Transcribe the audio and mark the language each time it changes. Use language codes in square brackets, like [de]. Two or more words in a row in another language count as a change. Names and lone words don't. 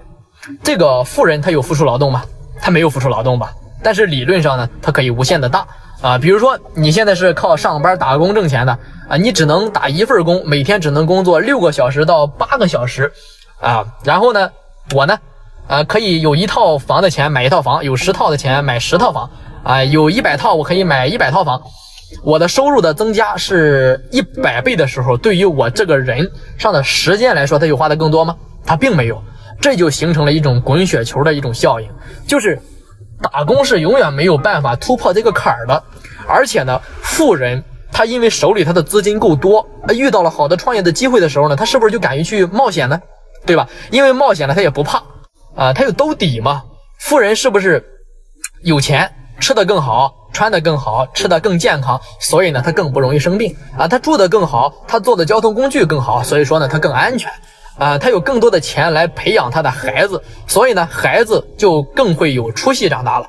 [zh] 這個富人他有付出勞動嗎？他沒有付出勞動吧，但是理論上呢他可以無限的大比如說你現在是靠上班打工挣錢的你只能打一份工，每天只能工作6個小時到8個小時然後呢我呢可以有1套房的錢買1套房，有10套的錢買10套房有100套我可以買100套房。我的收入的增加是100倍的時候，對於我這個人上的時間來說，他有花的更多嗎？他並沒有。這就形成了一種滾雪球的一種效應，就是打工是永遠沒有辦法突破這個坎兒的。而且呢富人他因為手裡他的資金夠多，遇到了好的創業的機會的時候呢，他是不是就敢於去冒險呢？對吧？因為冒險了他也不怕他有兜底嘛。富人是不是有錢，吃得更好，穿得更好，吃得更健康，所以呢他更不容易生病他住得更好，他坐的交通工具更好，所以說呢他更安全他有更多的錢來培養他的孩子，所以呢孩子就更會有出息長大了。